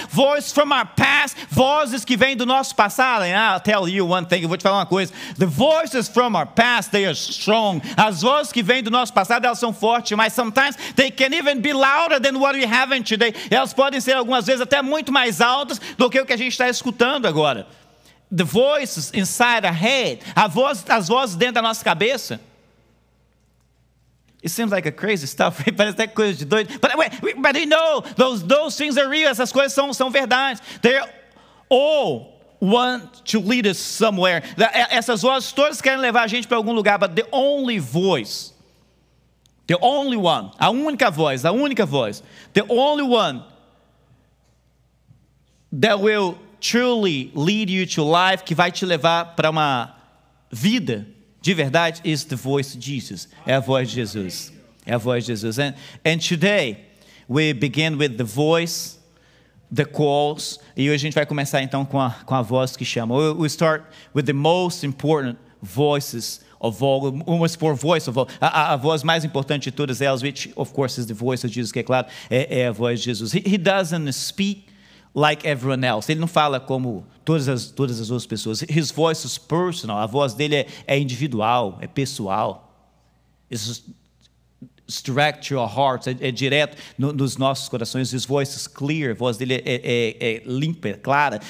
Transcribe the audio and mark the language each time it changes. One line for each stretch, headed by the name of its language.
English: Voices from our past.
Portuguese: Vozes que vêm do nosso passado.
English: And I'll tell you one thing.
Portuguese: Eu vou te falar uma coisa.
English: The voices from our past, they are strong.
Portuguese: As vozes que vêm do nosso passado, elas são fortes, mas
English: sometimes they can even be louder than what we have today.
Portuguese: Elas podem ser algumas vezes até muito mais altas do que o que a gente está escutando agora.
English: The voices inside our head.
Portuguese: As vozes dentro da nossa cabeça.
English: It seems like a crazy stuff.
Portuguese: Parece até coisa de doido.
English: But we know those things are real.
Portuguese: Essas coisas são verdades.
English: They're all want to lead us somewhere.
Portuguese: Essas vozes todas querem levar a gente para algum lugar.
English: But the only voice, the only one,
Portuguese: a única voz,
English: the only one that will truly lead you to life,
Portuguese: que vai te levar para uma vida de verdade,
English: is the voice of Jesus.
Portuguese: É a voz de Jesus. É a voz de Jesus.
English: And today we begin with the voice, the calls.
Portuguese: E hoje a gente vai começar então com a voz que chama.
English: We start with the most important voices of all.
Portuguese: A voz mais importante de todas elas,
English: which of course is the voice of Jesus,
Portuguese: que é claro, é a voz de Jesus.
English: He doesn't speak like everyone else.
Portuguese: Ele não fala como todas as outras pessoas.
English: His voice is personal.
Portuguese: A voz dele é individual, é pessoal.
English: It's direct to your hearts.
Portuguese: É direto nos nossos corações.
English: His voice is clear.
Portuguese: A voz dele é limpa, é clara.